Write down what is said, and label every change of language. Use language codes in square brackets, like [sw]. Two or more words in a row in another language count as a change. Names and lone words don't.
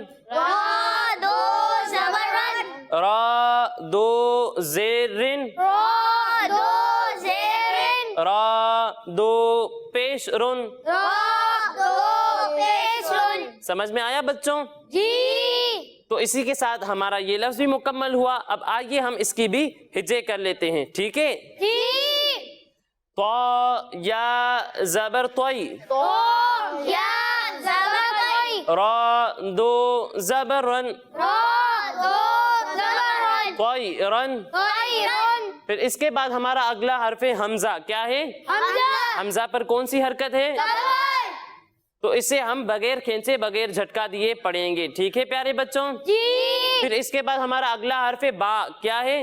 [ur] را دو زبرن. را دو زیرن, را دو زیرن. را دو پیشرن. را دو پیشرن. سمجھ میں آیا بچوں? जी। تو اسی کے ساتھ ہمارا یہ لفظ بھی مکمل ہوا. اب آئیے ہم اس کی بھی ہجے کر لیتے ہیں. ٹھیک ہے. طا یا زبر طی، را دو زبر رن، طی رن. پھر اس کے بعد ہمارا اگلا حرف حمزہ کیا ہے؟ حمزہ پر کون سی حرکت ہے؟ تو اسے ہم بغیر کھینچے بغیر جھٹکا دیے پڑھیں گے. ٹھیک ہے پیارے بچوں. پھر اس کے بعد ہمارا اگلا حرف با کیا ہے؟